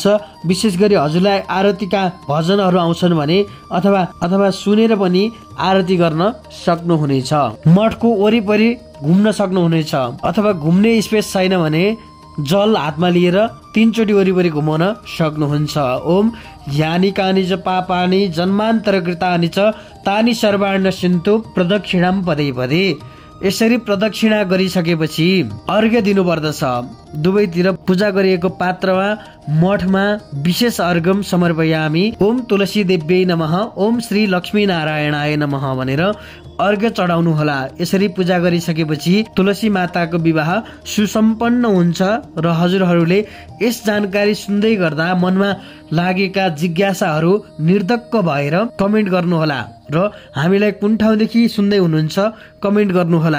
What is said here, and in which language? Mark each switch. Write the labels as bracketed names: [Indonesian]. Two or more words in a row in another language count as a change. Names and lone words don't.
[Nepali] विशेष गरी हजुरलाई आरतीका भजनहरू आउँछन् भने अथवा सुनेर पनि आरती गर्न सक्नुहुनेछ। मठको वरिपरि घुम्न सक्नुहुनेछ अथवा घुम्ने स्पेस छैन भने जल हातमा लिएर 3 चोटि वरिपरि घुमाउन सक्नुहुन्छ। [Sanskrit] ओम यानि कानि च पापानि जन्मान्तरकृतानि च तानि सर्वाणि सिन्तु प्रदक्षिणाम पदे पदे। [Nepali] यसरी प्रदक्षिणा गरिसकेपछि अर्घ्य दिनुपर्दछ। दुवैतिर पूजा गरिएको पात्रमा मठमा विशेष [Sanskrit] अर्घ्यम समर्पयामि। ओम तुलसी देव्यै नमः, ओम श्री लक्ष्मी नारायणाय नमः [Nepali] भनेर अर्घ्य चढाउनु होला। यसरी पूजा गरिसकेपछि तुलसी माताको विवाह सुसम्पन्न हुन्छ र हजुरहरूले यस जानकारी सुन्दै गर्दा मनमा लागेका जिज्ञासाहरू निर्धक्क भएर कमेन्ट गर्नुहोला र हामीलाई कुन ठाउँदेखि सुन्दै हुनुहुन्छ कमेन्ट गर्नुहोला।